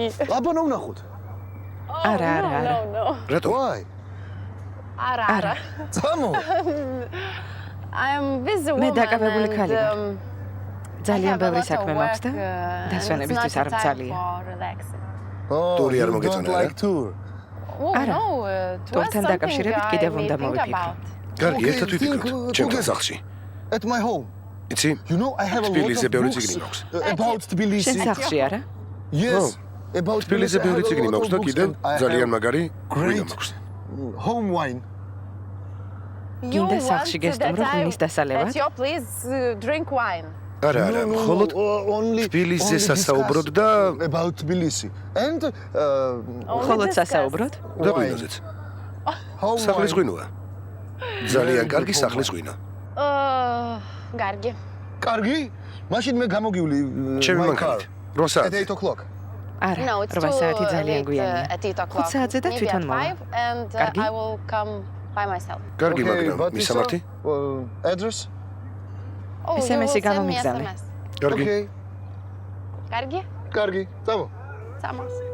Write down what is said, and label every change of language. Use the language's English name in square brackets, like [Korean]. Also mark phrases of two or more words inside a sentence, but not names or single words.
[Georgian] აბანო ვნახოთ. არა. რატო? [English] Why? [Georgian] არა. წამო. [English] I am busy woman. [Georgian] მე დაკავებული ქალი ვარ. ძალიან [English] I have a [Georgian] ბევრი [English] lot [Georgian] საქმე [English] of [Georgian] მაქვს და [English] work, and [Georgian] დასვენებისთვის [English] it's [Georgian] არ [English] not time [Georgian] მძალია. [English] for relaxing. [Georgian] ტური არ [English] you don't [Georgian] მოგეწონა რა? [English] like tour. Oh, [Georgian] არა. [English] no, [Georgian] ტურთან დაკავშირებით კიდევ უნდა მოვიფიქრო. კარგი, ერთად ვიფიქროთ. ჩემთან სახლში. [English] At my home. [Georgian] იცი? [English] You know I have a lot [Georgian] თბილისზე [English] of [Georgian] ბევრი [English] books [Georgian] წიგნი მაქვს. [English] about Tbilisi. [Georgian] შენ სახლში არა? [English] Yes. About [Georgian] თბილისზე ბევრი წიგნი მაქვს და კიდევ ძალიან მაგარი ღვინო მაქვს. [English] home wine. [Georgian] გინდა სახლში გესტუმრო ღვინის დასალევად? [English] Please drink wine. [Georgian] არა, მხოლოდ თბილისზე სასაუბროდ და [English] about Tbilisi. And [Georgian] მხოლოდ სასაუბროდ? და ღვინოზეც. სახლის ღვინოა. ძალიან კარგი სახლის ღვინო. Გარგი. კარგი? მაშინ მე გამოგივლი ჩემი [English] my [Georgian] მანქანით. [English] car. [Georgian] როცა? [English] At 8 o'clock. [Georgian] არა, [English] No, it's [Georgian] 8 საათი ძალიან გვიანია. [English] at 8 o'clock. [Georgian] 5 საათზე და [English] Maybe [Georgian] თვითონ [English] at [Georgian] მოვა. [English] 5 and [Georgian] კარგი? [English] I will come by myself. [Georgian] კარგი, [English] Okay, [Georgian] მაგრამ [English] but [Georgian] მისამართი? [English] Address? Oh, you [Georgian] SMS-ი [English] will send me [Georgian] გამომიგზავნე. [English] SMS. [Georgian] კარგი. [English] Okay. [Georgian] Გარგი? კარგი. წამო. Samos.